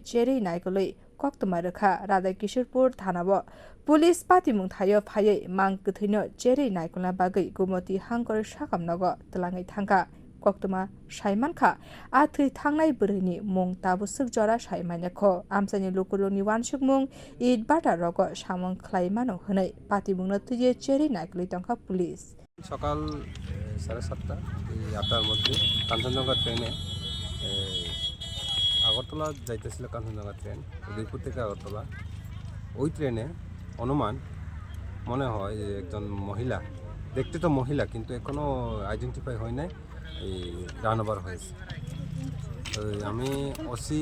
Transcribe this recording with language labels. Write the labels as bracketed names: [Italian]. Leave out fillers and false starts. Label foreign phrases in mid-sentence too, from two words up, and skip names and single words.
[Kok Borok] Cheri Naikolai Koktuma Rekha Radha Kishorpur Thanabo Police Patimung Thayo Phai Mang Kuthino Cheri Naikola Bagai Gumoti Hangkor Sakamnago Tlangai Thangka Koktuma Saimankha Athui Thangnai Bwrui Mung Tabu Sukjora Saimanekho Amsani Lukuluni Wansukmung Id Bata Rogo Samung Khlaimano Hwnai Patimungna Tuye Cheri Naikolai Tongkha Police [Bangla] সকাল 7:30 এই 8টার মধ্যে কাঞ্চনজঙ্ঘা ট্রেনে আগরতলা যাইতেছিল কাঞ্চনজঙ্ঘা ট্রেন উদয়পুর থেকে আগরতলা ওই ট্রেনে অনুমান মনে হয় যে একজন মহিলা দেখতে তো মহিলা কিন্তু এখনো আইডেন্টিফাই হয় নাই এই [English] run over [Bangla] হয়েছে তো আমি ওসি